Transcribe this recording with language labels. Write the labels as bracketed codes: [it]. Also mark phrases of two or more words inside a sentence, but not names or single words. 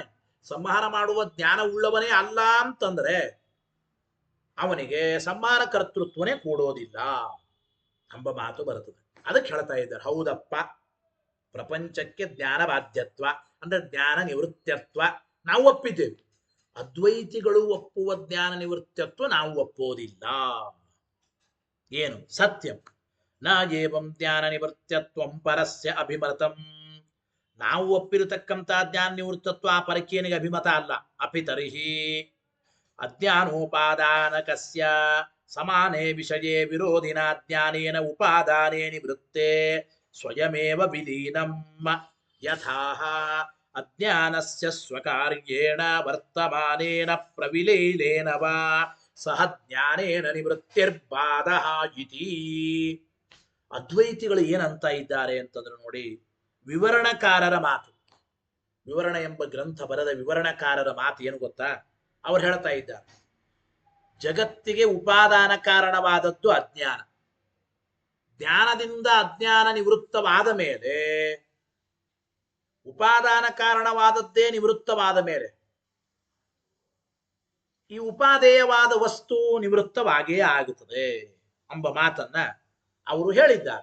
[kn] ಸಂಹಾರ ಮಾಡುವ ಜ್ಞಾನ ಉಳ್ಳವನೇ ಅಲ್ಲ ಅಂತಂದ್ರೆ ಅವನಿಗೆ ಸಂಹಾರ ಕರ್ತೃತ್ವನೇ ಕೂಡೋದಿಲ್ಲ ಎಂಬ ಮಾತು ಬರುತ್ತದೆ. ಅದಕ್ಕೆ ಹೇಳ್ತಾ ಇದ್ದಾರೆ, ಹೌದಪ್ಪ, ಪ್ರಪಂಚಕ್ಕೆ ಜ್ಞಾನ ಬಾಧ್ಯತ್ವ ಅಂದ್ರೆ ಜ್ಞಾನ ನಿವೃತ್ತತ್ವ ನಾವು ಒಪ್ಪಿದ್ದೇವೆ. ಅದ್ವೈತಿಗಳು ಒಪ್ಪುವ ಜ್ಞಾನ ನಿವೃತ್ತತ್ವ ನಾವು ಒಪ್ಪೋದಿಲ್ಲ. ಏನು? [sa] ಸತ್ಯಂ ನ ಏವಂ ಜ್ಞಾನ ನಿವೃತ್ತತ್ವಂ ಪರಸ್ಯ ಅಭಿಮತಂ. [kn] ನಾವು ಒಪ್ಪಿರತಕ್ಕಂಥ ಜ್ಞಾನ ನಿವೃತ್ತತ್ವ ಆ ಪರಕೇನಿಗೆ ಅಭಿಮತ ಅಲ್ಲ. [sa] ಅಪಿತರ್ಹಿ ಅಜ್ಞಾನೋಪಾದಾನಕಸ್ಯ ಸಮಾನೇ ವಿಷಯೇ ವಿರೋಧಿನ ಜ್ಞಾನೇನ ಉಪಾದಾನೇ ನಿವೃತ್ತೆ ಸ್ವಯಮೇವ ವಿಲೀನಂ ಯಥಾ ಅಜ್ಞಾನಸ್ಯ ಸ್ವಕಾರ್ಯೇಣ ವರ್ತಮಾನೇನ ಪ್ರವಿಲೀನೇನ ವಾ ಸಹ ಜ್ಞಾನೇನ ನಿವೃತ್ತಿರ್ಬಾಧಃ ಇತಿ. [kn] ಅದ್ವೈತಿಗಳು ಏನಂತ ಇದ್ದಾರೆ ಅಂತಂದ್ರೆ ನೋಡಿ, ವಿವರಣಕಾರರ ಮಾತು. ವಿವರಣ ಎಂಬ ಗ್ರಂಥ ಬರೆದ ವಿವರಣಕಾರರ ಮಾತು ಏನು ಗೊತ್ತಾ? ಅವ್ರು ಹೇಳ್ತಾ ಇದ್ದಾರೆ, ಜಗತ್ತಿಗೆ ಉಪಾದಾನ ಕಾರಣವಾದದ್ದು ಅಜ್ಞಾನ. ಜ್ಞಾನದಿಂದ ಅಜ್ಞಾನ ನಿವೃತ್ತವಾದ ಮೇಲೆ, ಉಪಾದಾನ ಕಾರಣವಾದದ್ದೇ ನಿವೃತ್ತವಾದ ಮೇಲೆ ಈ ಉಪಾದೇಯವಾದ ವಸ್ತು ನಿವೃತ್ತವಾಗಿಯೇ ಆಗುತ್ತದೆ ಎಂಬ ಮಾತನ್ನ ಅವರು ಹೇಳಿದ್ದಾರೆ.